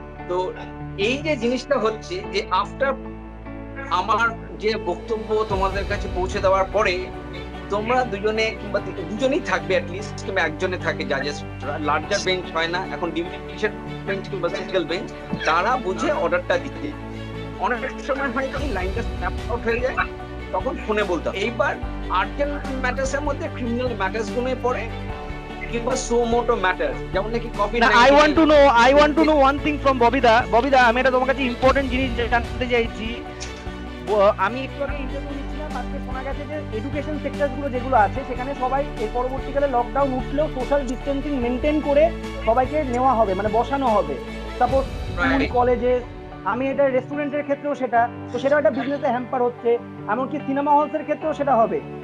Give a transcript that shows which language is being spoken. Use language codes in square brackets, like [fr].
[bn] তো এই যে জিনিসটা হচ্ছে যে আফটার আমার যে বক্তব্য তোমাদের কাছে পৌঁছে দেওয়ার পরে, তোমরা দুজনে কিংবা দুজনেই থাকবে, অ্যাটলিস্ট কিংবা একজনে থাকে জাজেস, লার্জার বেঞ্চ হয় না এখন, ডিভিশন বেঞ্চ কিংবা সিঙ্গেল বেঞ্চ, তারা বুঝে অর্ডারটা দিতে। অনেক সময় হয় কি লাইনটা স্ন্যাপ আউট হয়ে যায়, তখন ফোনে বলতে হবে। এইবার আর্জেন্ট ম্যাটার্স এর মধ্যে ক্রিমিনাল ম্যাটার্স গুলো পড়ে কিংবা সো মোটো ম্যাটার্স, যেমন নাকি copy. [en] I want to know one thing from ববিদা। [bn] আমি এটা তোমার কাছে ইম্পর্টেন্ট জিনিস জানতে চাইছি। আমি একটু আগে ইন্টারভিউ নিচ্ছিলাম, আজকে শোনা গেছে যে এডুকেশন সেক্টর গুলো যেগুলো আছে সেখানে সবাই এর পরবর্তীকালে লকডাউন উঠলেও সোশ্যাল ডিস্টেন্সিং মেনটেন করে সবাইকে নেওয়া হবে, মানে বসানো হবে। সাপোজ স্কুল, কলেজে, আমি এটা রেস্টুরেন্টের ক্ষেত্রেও সেটা, তো সেটা একটা বিজনেসে হ্যাম্পার হচ্ছে, এমনকি সিনেমা হলসের ক্ষেত্রেও সেটা হবে।